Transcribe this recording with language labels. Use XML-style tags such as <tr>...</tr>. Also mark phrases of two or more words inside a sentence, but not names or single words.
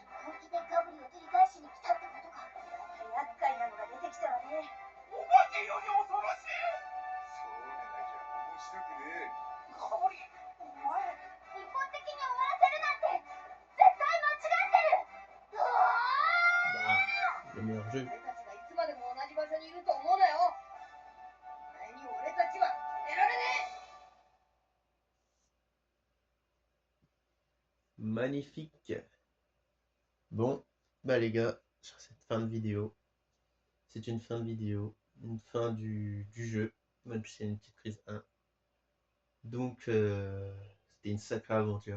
<ja>本気でガブリを取り返しに来たってことか。また厄介なのが出てきたわね。お化けより恐ろしい。そうでなきゃ面白くねえ。ガブリ、お前。一方的に終わらせるなんて絶対間違ってる。うわー</ja> <fr>Bah, le meilleur jeu.</fr> <ja>俺たちがいつまでも同じ場所にいると思うなよ。お前に俺たちは止められねえ。</ja> <fr>Magnifique. Bon, bah les gars, sur cette fin de vidéo, c'est une fin de vidéo, une fin du jeu, même si c'est une petite prise 1. Donc, c'était une sacrée aventure.</fr>